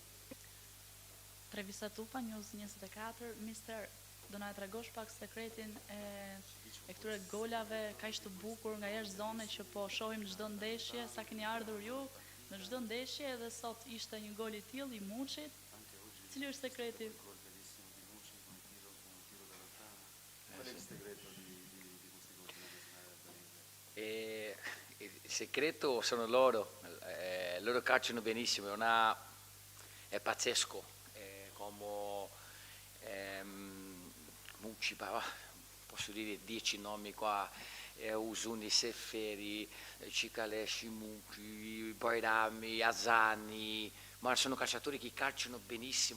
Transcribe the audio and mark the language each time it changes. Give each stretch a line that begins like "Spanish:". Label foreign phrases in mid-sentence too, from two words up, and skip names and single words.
Albanian: Trevisa Tupa, News 24, Mister, do na tregosh pak sekretin e këtyre golave kaq të bukur nga jashtë zone që po shohim çdo ndeshje, sa keni ardhur ju në çdo ndeshje edhe sot ishte një gol i tillë i Muçit. Cili është sekreti?
Italian: Il segreto sono loro, loro calciano benissimo, è pazzesco, come Mucci, posso dire 10 nomi qua, Usuni, Sefferi, Cicalesci, Mucci, Boirami, Azzani, ma sono calciatori che calciano benissimo.